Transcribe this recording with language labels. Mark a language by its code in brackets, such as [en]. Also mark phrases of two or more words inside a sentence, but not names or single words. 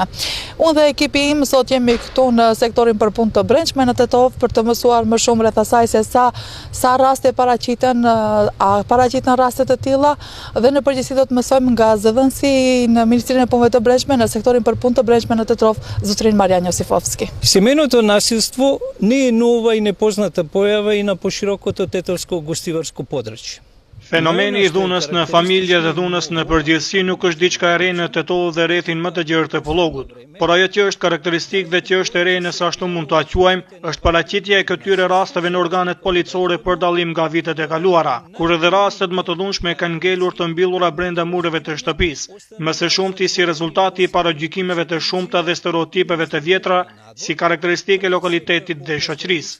[sq] Unë dhe ekipi im sot jemi këtu në sektorin për punë të brendshme në Tetov për të mësuar më shumë rreth asaj se sa raste paraqiten raste të tilla dhe në përgjithësi do të mësojmë nga zëdhënësi në Ministrinë e Punëve të Brendshme në sektorin për punë të brendshme në Tetov, zotrin Marian Josifovski. [mk] Семейното насилство не е нова и непозната појава и на поширокото тетовско гостиварско подрачје. [sq] Fenomeni i dhunës në familje dhe dhunës në përgjithësi nuk është diçka e re në Tetov dhe rrethin më të gjerë të Pollogut, por ajo që është karakteristik dhe që është e re nëse ashtu mund ta quajmë, është paraqitja e këtyre rasteve në organet policore për dallim nga vitet e kaluara, kur edhe rastet më të dhunshme kanë ngelur të mbyllura brenda mureve të shtëpisë, më së shumti si rezultati i paragjykimeve të shumta dhe stereotipeve të vjetra si karakteristikë e lokalitetit dhe shoqërisë.